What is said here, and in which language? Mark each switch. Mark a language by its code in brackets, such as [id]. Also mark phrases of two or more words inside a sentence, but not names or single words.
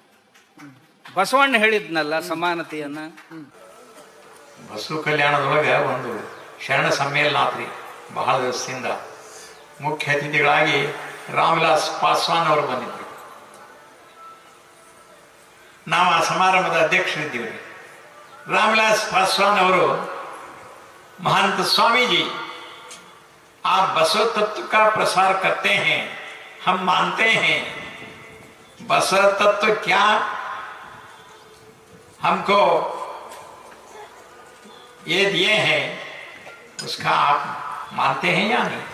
[kn] ಬಸವಣ್ಣ ಹೇಳಿದ್ನಲ್ಲ ಸಮಾನತೆಯನ್ನ. ಬಸವ ಕಲ್ಯಾಣದೊಳಗೆ ಒಂದು ಶರಣ ಸಮ್ಮೇಳನ ಆತ್ರಿ. ಬಹಳ ದಿವಸದಿಂದ ಮುಖ್ಯ ಅತಿಥಿಗಳಾಗಿ ರಾಮವಿಲಾಸ್ ಪಾಸ್ವಾನ್ ಅವರು ಬಂದಿದ್ರು. ನಾವು ಆ ಸಮಾರಂಭದ ಅಧ್ಯಕ್ಷರಿದ್ದೀವಿ. [hi] रामविलास पासवान ಅವರು महंत स्वामी जी आप बसव तत्व का प्रसार करते हैं, हम मानते हैं। बसव तत्व क्या हमको ये दिए हैं, उसका आप मानते हैं या नहीं?